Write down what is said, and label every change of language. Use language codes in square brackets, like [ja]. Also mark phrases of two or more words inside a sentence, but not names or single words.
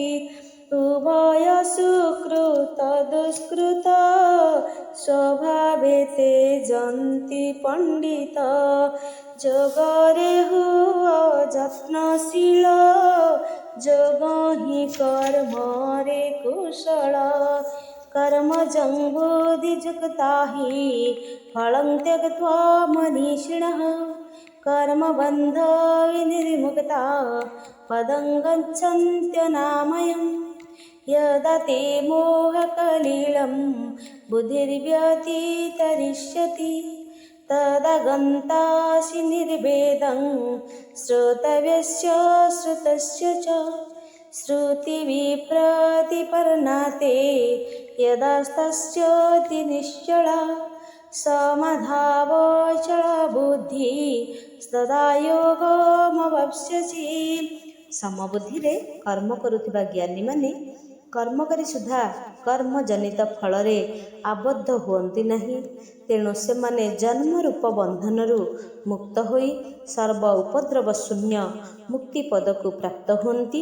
[or] ଉଭୟ ସୁକୃତ ଦୁଷ୍କୃତ ସ୍ୱଭାବେ ତେ ଯନ୍ତି ପଣ୍ଡିତ। ଯୋଗରେ ହୁଅ ଯତ୍ନଶୀଳ ଯୋଗ ହିଁ କର୍ମରେ କୁଶଳ। [sa] कर्मजं बुद्धियुक्ता हि फलं त्यक्त्वा मनीषिणः। कर्मबन्ध विनिर्मुक्ता पदं गच्छन्त्यनामयम्। यदा ते मोहकलिलं बुद्धिर्व्यतितरिष्यति तदा गन्तासि निर्वेदं श्रोतव्यस्य श्रुतस्य च। श्रुतिविप्रतिपन्नाते यदास्तस्यति निश्चला। समाधावचला बुद्धि तदा योगमवाप्स्यसि। [or] ସମବୁଦ୍ଧିରେ କର୍ମ କରୁଥିବା ଜ୍ଞାନୀମାନେ କର୍ମ କରି ସୁଦ୍ଧା କର୍ମଜନିତ ଫଳରେ ଆବଦ୍ଧ ହୁଅନ୍ତି ନାହିଁ। ତେଣୁ ସେମାନେ ଜନ୍ମରୂପ ବନ୍ଧନରୁ ମୁକ୍ତ ହୋଇ ସର୍ବ ଉପଦ୍ରବ ଶୂନ୍ୟ ମୁକ୍ତି ପଦକୁ ପ୍ରାପ୍ତ ହୁଅନ୍ତି।